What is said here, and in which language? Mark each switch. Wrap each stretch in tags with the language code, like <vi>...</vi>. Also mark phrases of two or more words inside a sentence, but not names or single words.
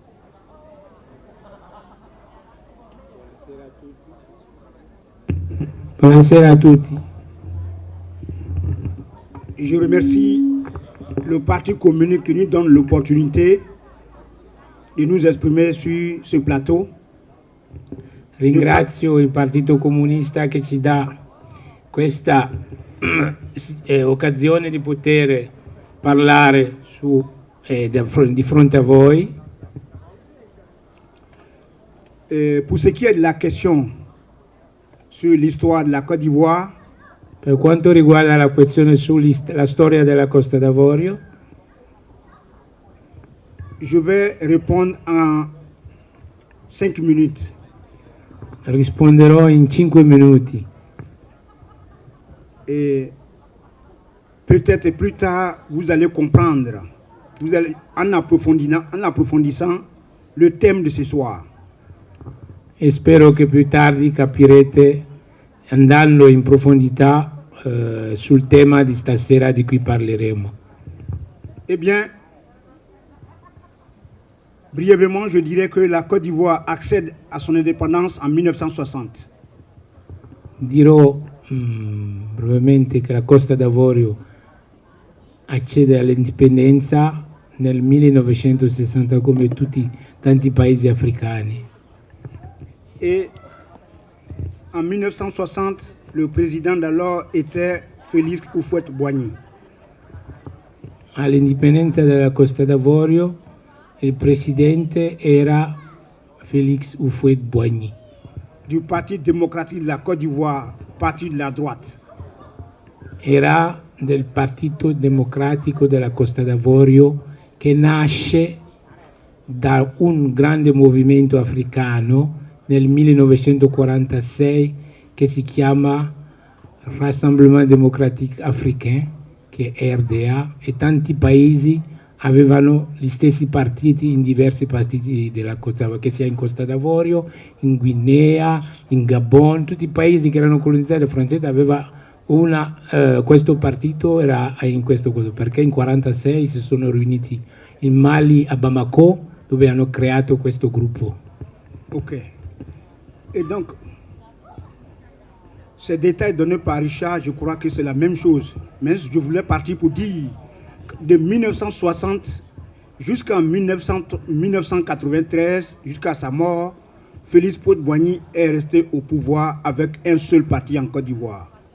<it>Buonasera a tutti.</it> <fr>Je remercie le Parti communiste qui nous donne l'opportunité di nous esprimer su ce plateau.</fr> <it>Ringrazio il Partito Comunista che ci dà questa occasione di poter parlare di fronte a voi.</it> <fr>Pour ce qui est de la question sur l'histoire de la Côte d'Ivoire,</fr> <it>per quanto riguarda la questione sulla storia della Costa d'Avorio,</it> <fr>je vais répondre en 5 minutes.</fr> <it>Risponderò in 5 minuti.</it> <fr>Et peut-être plus tard, vous allez comprendre, en approfondissant le thème de ce soir.</fr> <it>E spero che più tardi capirete, andando in profondità sul tema di stasera di cui parleremo.</it> <fr>Eh bien, Brièvement, je dirais que la Côte d'Ivoire accède à son indépendance en 1960.</fr> <it>Dirò brevemente che la Costa d'Avorio accede all'indipendenza nel 1960 come tanti paesi africani.</it> <fr>Et en 1960, le président d'alors était Félix Houphouët-Boigny.</fr> <it>All'indipendenza della Costa d'Avorio il presidente era Félix Houphouët-Boigny.</it> <fr>Du Parti démocratique de la Côte d'Ivoire, parti de la droite.</fr> <it>Era del Partito Democratico della Costa d'Avorio, che nasce da un grande movimento africano nel 1946 che si chiama Rassemblement Démocratique Africain, che è RDA, e tanti paesi avevano gli stessi partiti in diversi partiti della Costa d'Avorio, che sia in Costa d'Avorio, in Guinea, in Gabon, tutti i paesi che erano colonizzati dai francesi aveva questo partito era in questo perché in 1946 si sono riuniti in Mali a Bamako dove hanno creato questo gruppo. Ok.</it> <fr>Et donc, ces détails donnés par Richard, je crois que c'est la même chose. Mais je voulais partir pour dire que de 1960 jusqu'en 1993, jusqu'à sa mort, Félix Houphouët-Boigny est resté au pouvoir avec un seul parti en Côte d'Ivoire.</fr>